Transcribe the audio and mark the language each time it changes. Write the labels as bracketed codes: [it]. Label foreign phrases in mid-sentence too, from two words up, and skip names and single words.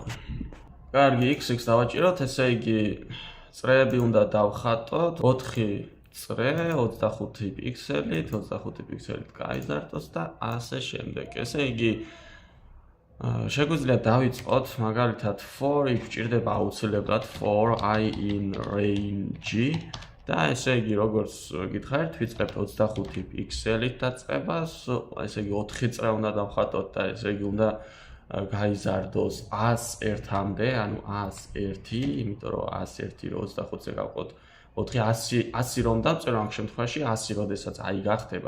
[ka] კარგი, x-ს დავაჭიროთ, ესე იგი წრეები უნდა დავხატოთ, 4 წრე, 25 პიქსელით, 25 პიქსელით გაიზარდოს და ასე შემდეგ. ესე იგი შეგვიძლია დავიწყოთ მაგალითად for-ი გვჭირდება აუცილებლად [en] for I in range [ka] და ესე იგი როგორც გითხარით, ვიწყებთ 25 პიქსელით დაწყებას, ესე იგი 4 წრე უნდა დავხატოთ და ესე იგი უნდა გაიზარდოს 101-მდე, ანუ 101, იმიტომ რომ 101 რო 25-ზე გავყოთ 4, 100 რომ დავწერო, ამ შემთხვევაში 100 როდესაც i გახდება.